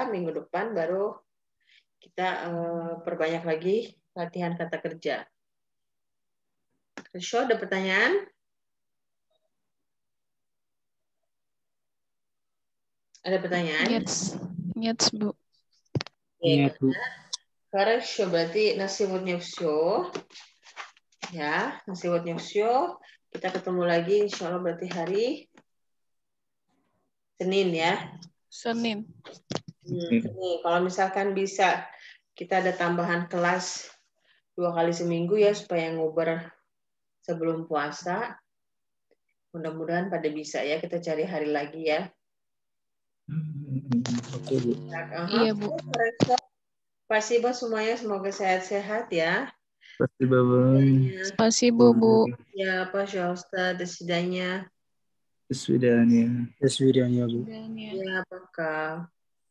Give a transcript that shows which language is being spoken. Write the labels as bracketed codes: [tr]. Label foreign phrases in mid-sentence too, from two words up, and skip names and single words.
[id] Minggu depan baru kita perbanyak lagi latihan kata kerja. Risho, ada pertanyaan? Ada pertanyaan? Yes, Bu. Ingat, Bu. [ru] Хорошо, berarti на сегодня все. Ya, на сегодня все. [id] Kita ketemu lagi [ar] إن شاء الله [id] berarti hari Senin ya. Senin. Nih, kalau misalkan bisa kita ada tambahan kelas 2 kali seminggu ya supaya nguber sebelum puasa. Mudah-mudahan pada bisa ya, kita cari hari lagi ya. Oke, Bu. Iya, Bu. Спасибо semuanya, semoga sehat-sehat ya. [ru] Спасибо вам. [id] Spasibo, Bu. [ru] Ya, пожалуйста, до свидания. До свидания. [id] Tes videonya, Bu. Dan ya. Ya, пока.